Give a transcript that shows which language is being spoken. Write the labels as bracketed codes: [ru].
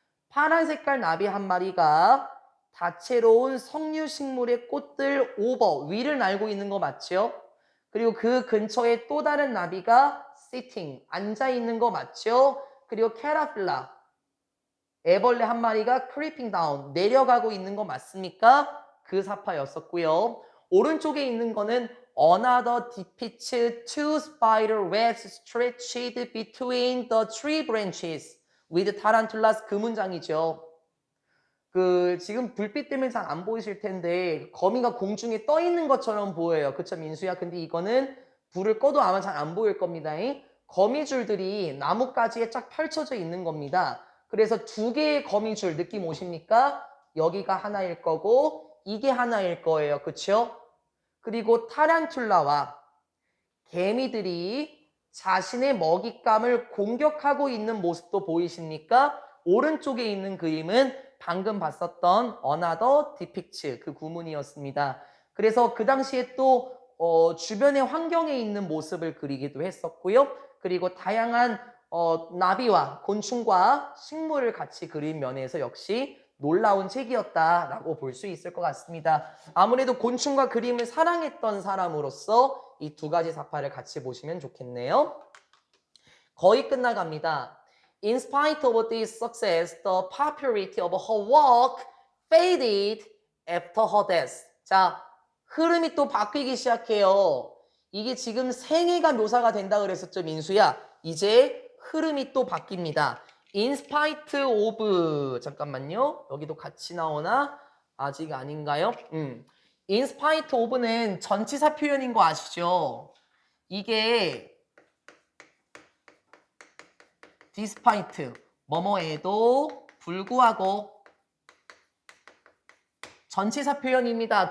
[ko] 파란 색깔 나비 한 마리가 다채로운 석류식물의 꽃들 오버 위를 날고 있는 거 맞죠? 그리고 그 근처에 또 다른 나비가 sitting 앉아 있는 거 맞죠? 그리고 caterpillar 애벌레 한 마리가 [en] creeping down [ko] 내려가고 있는 거 맞습니까? 그 사파였었고요. 오른쪽에 있는 거는 [en] another depicts two spider webs stretched between the tree branches with tarantulas [ko] 그 문장이죠. 지금 불빛 때문에 잘 안 보이실 텐데 거미가 공중에 떠 있는 것처럼 보여요. 그쵸 민수야? 근데 이거는 불을 꺼도 아마 잘 안 보일 겁니다. 거미줄들이 나뭇가지에 쫙 펼쳐져 있는 겁니다. 그래서 두 개의 거미줄 느낌 오십니까? 여기가 하나일 거고 이게 하나일 거예요. 그쵸? 그리고 타란툴라와 개미들이 자신의 먹잇감을 공격하고 있는 모습도 보이십니까? 오른쪽에 있는 그림은 방금 봤었던 [en] another depicts [ko] 그 구문이었습니다. 그래서 그 당시에 또 주변의 환경에 있는 모습을 그리기도 했었고요. 그리고 다양한 나비와 곤충과 식물을 같이 그린 면에서 역시 놀라운 책이었다라고 볼 수 있을 것 같습니다. 아무래도 곤충과 그림을 사랑했던 사람으로서 이 두 가지 사파를 같이 보시면 좋겠네요. 거의 끝나갑니다. [en] In spite of this success, the popularity of her work faded after her death. [ko] 자, 흐름이 또 바뀌기 시작해요. 이게 지금 생애가 묘사가 된다 그랬었죠, 민수야. 이제 흐름이 또 바뀝니다. [en] In spite of, 잠깐만요. [ko] 여기도 같이 나오나? 아직 아닌가요? [en] In spite of [ko] 는 전치사 표현인 거 아시죠? 이게 despite, 뭐뭐에도 불구하고 전치사 표현입니다.